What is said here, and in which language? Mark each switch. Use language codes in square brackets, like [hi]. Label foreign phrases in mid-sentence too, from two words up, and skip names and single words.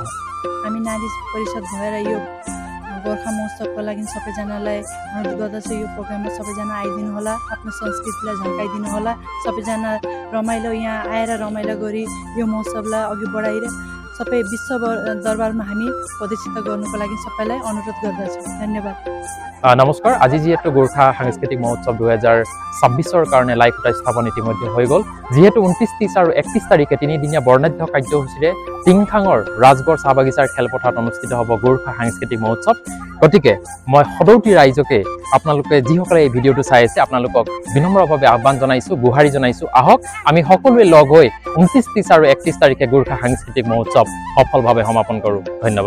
[ne] हामी नारी परिषद भएर यो गोर्खा महोत्सवको लागि सबैजनालाई अनुरोध गर्दछु, यो प्रोग्राममा सबैजना आइदिनु होला, आफ्नो संस्कृतिलाई झल्काइदिनु होला, सबैजना रमाइलो यहाँ आएर रमाइलो गरी यो महोत्सवलाई अघि बढाएर सबै विश्व दरबारमा हामी प्रदर्शित गर्नुको लागि सबैलाई अनुरोध गर्दछु। धन्यवाद। [as] নমস্কাৰ। আজি যিহেতু গোৰ্খা সাংস্কৃতিক মহোৎসৱ 2026ৰ কাৰণে লাইখুটা স্থাপন ইতিমধ্যে হৈ গ'ল। যিহেতু 29, 30 আৰু 31 তাৰিখে 3দিনীয়া বৰ্ণাঢ্য কাৰ্যসূচীৰে টিংখাঙৰ ৰাজগড় চাহ বাগিচাৰ খেলপথাৰত অনুষ্ঠিত হ'ব গোৰ্খা সাংস্কৃতিক মহোৎসৱ। গতিকে মই সদৌতি ৰাইজকে আপোনালোকে যিসকলে এই ভিডিঅ'টো চাই আছে আপোনালোকক বিনম্ৰভাৱে আহ্বান জনাইছোঁ, গুহাৰি জনাইছোঁ, আহক আমি সকলোৱে লগ হৈ 29, 30 আৰু 31 তাৰিখে গোৰ্খা সাংস্কৃতিক মহোৎসৱ সফলভাৱে সমাপন কৰোঁ।